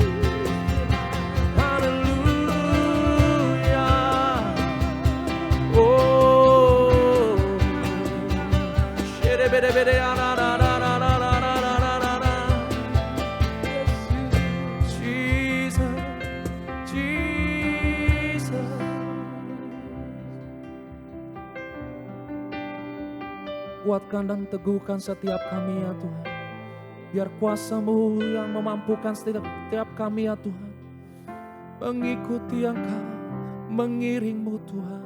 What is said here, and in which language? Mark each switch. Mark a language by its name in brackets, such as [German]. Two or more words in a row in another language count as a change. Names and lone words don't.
[Indonesian] Haleluya. Oh, shede bede bede ana na na na na na na na na na. Jesus, Jesus. Kuatkan dan teguhkan setiap kami ya Tuhan. Biar kuasa-Mu yang memampukan setiap kami ya Tuhan, mengikuti Engkau, mengiring-Mu Tuhan.